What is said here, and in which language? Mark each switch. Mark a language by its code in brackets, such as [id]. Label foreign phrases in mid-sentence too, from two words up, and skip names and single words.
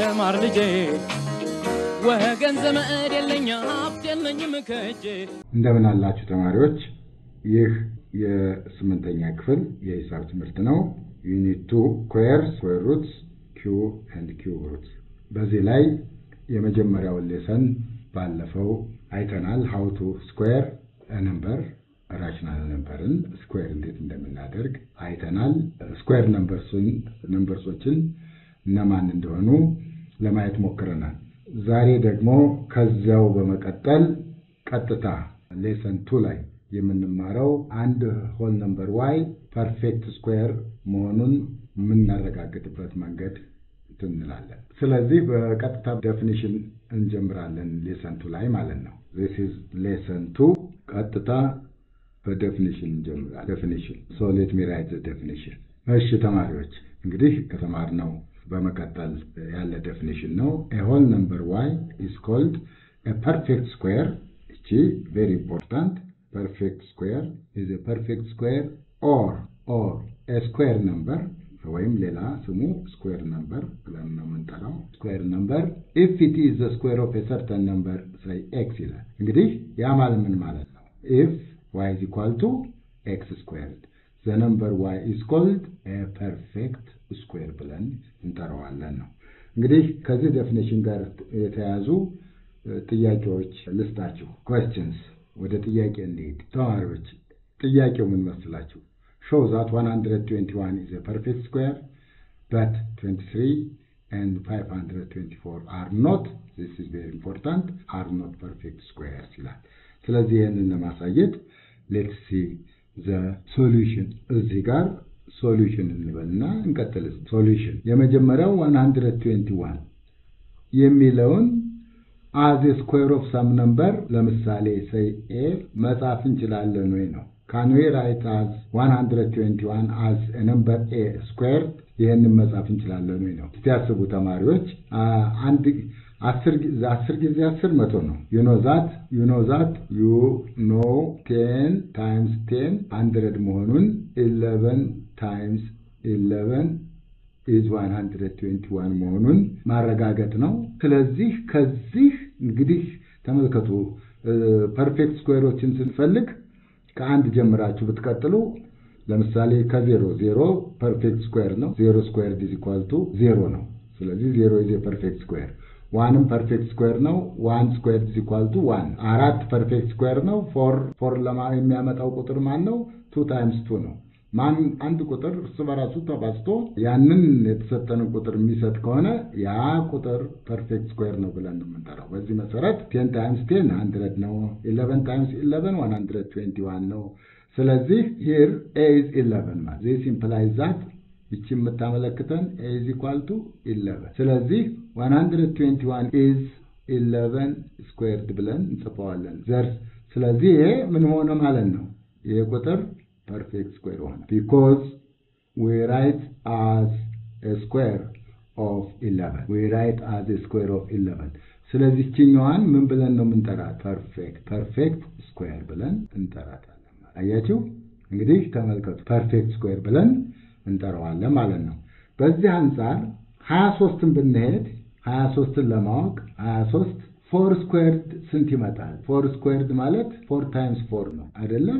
[am] የተማር ልጄ ወገን ዘመድ የለኝ ሀብት የለኝም ከእጄ እንደምን አላችሁ ተማሪዎች ይህ የስምንተኛ ክፍል የሂሳብ ትምህርት ነው ዩኒት 2 [en] square roots q and cube roots [am] በዚህ ላይ የመጀመሪያውን ሌሰን ባለፈው አይተናል [en] how to square a number rational number [am] ን square እንዴት እንደምናደርግ አይተናል [en] square numbers [am] ዎችን እነማን እንደሆኑ ለማየት ሞክረናል ዛሬ ደግሞ ከዛው በመቀጠል ቀጥታ ሌሰን 2 ላይ የምንማረው አንድ [en] whole number [am] y [en] perfect square [am] መሆኑን የምናረጋግጥበት መንገድ እንላለን ስለዚህ በቀጥታ ዴፊኒሽን እንጀምራለን ሌሰን 2 ላይ ማለት ነው [en] this is [am] lesson 2 ቀጥታ በዴፊኒሽን እንጀምራለን [en] definition so let me write the definition [am] እሺ ተማሪዎች እንግዲህ ከተማርነው በመቀጠል ያለ definition ነው [en] a whole number y is called a perfect square [am] እቺ [en] very important perfect square is a perfect square or a square number [am] ወይም ሌላ ስሙ [en] square number [am] ብለን ነው የምንጠራው [en] square number if it is the square of a certain number say x [am] ይላል እንግዲህ ያ ማለት ምን ማለት ነው [en] if y is equal to x squared the number y is called a perfect square [am] ብለን እንጠራዋለን ነው እንግዲህ ከዚህ ዴፊኒሽን ጋር የተያዙ ጥያቄዎች ልስጣችሁ questions ወደ ጥያቄ እንሂድ ተማሪዎች ጥያቄው ምን መስላችሁ [en] show that 121 is a perfect square but 23 and 524 are not this is very important are not perfect squares [am] ይላል ስለዚህ ይሄንን ለማሳየት [en] let's see the solution [am] እዚህ ጋር solution እንበልና እንቀጥል solution የመጀመሪያው 121 የሚለውን [en] as a square of some number [am] ለምሳሌ [en] say a [am] መጻፍ እንችላለን ወይ ነው [en] can we write as 121 as a number a square [am] ይሄንን መጻፍ እንችላለን ወይ ነው እስቲ አስቡ ተማሪዎች አንድ 10 ጊዜ 10 መቶ ነው [en] you know that 10 times 10 100 [am] መሆኑን [en] 11 times 11 is 121 [am] መሆኑን ማረጋገጥ ነው ስለዚህ ከዚህ እንግዲህ ተመልከቱ [en] perfect squareዎችን [am] ስንፈልግ ከአንድ ጀምራችሁ ብትቀጥሉ ለምሳሌ ከ0 0 [en] perfect square [am] ነው 0 ስኩዌርድ [en] is equal to 0 [am] ነው ስለዚህ [en] 0 is a perfect square 1 perfect square [am] ነው [en] 1 squared is equal to 1 [am] አራት [en] perfect square [am] ነው 4 ለማለት የሚያመጣው ቁጥር ማን ነው [en] 2 times 2 [am] ነው ማን አንድ ቁጥር እሱ በራሱ ተባዝቶ ያንን የተሰጠን ቁጥር የሚሰጥ ከሆነ ያ ቁጥር [en] perfect square [am] ነው ብለን እንጠራው በዚህ መሰረት [en] 10 times 10 100 [am] ነው [en] 11 times 11 121 [am] ነው ስለዚህ [en] here a is 11 [am] ማለት [en] this implies that which [am] የምታመለክተን [en] a is equal to 11 [am] ስለዚህ [en] 121 is 11 squared [am] ብለን እንጽፈዋለን ስለዚህ ይሄ ምን ሆነ ማለት ነው ይሄ ቁጥር [en] perfect square one because we write as a square of 11 [am] ስለዚህ ቺኛዋን ምን ብለን ነው የምንጠራት [en] perfect square [am] ብለን እንጠራታለን አያችሁ እንግዲህ ተመልከቱ [en] perfect square [am] ብለን እንጠራዋለን ማለት ነው በዚህ አንፃር 23ን ብንሄድ 23ን ለማወቅ 23 [en] 4 squared [am] ስንት ይመጣል [en] 4 squared [am] ማለት [en] 4 times 4 [am] ነው አይደለም